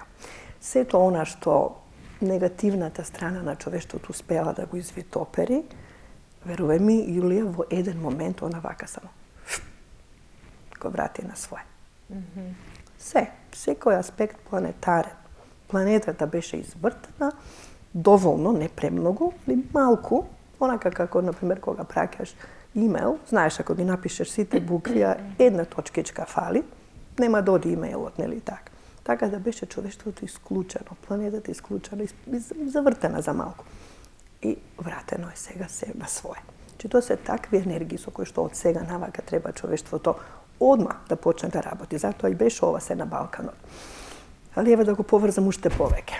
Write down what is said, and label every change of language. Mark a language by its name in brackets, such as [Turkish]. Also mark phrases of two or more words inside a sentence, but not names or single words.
[Macedonian] Сето она што негативната страна на човештвото успела да го извитопери, верувај ми, Јулија во еден момент она вака само го врати на свој. Секој аспект планетарен. Планетата беше извртена довољно, не премного, али малку, онака како, на примјер, кога пракаш e-mail, знаш, ако ти напишеш сите буквија, једна точкичка фали, нема доди e-mailot, нели так. Така да беше човештвото исклучено, планетата исклучена, завртена за малку. И вратено е сега се на свое. Че тоа се такви енергии со кои што од сега навака треба човештвото одма да почне да работи. Затоа и беше ова се на Балканот. Али еве да го поврзам уште повеќе.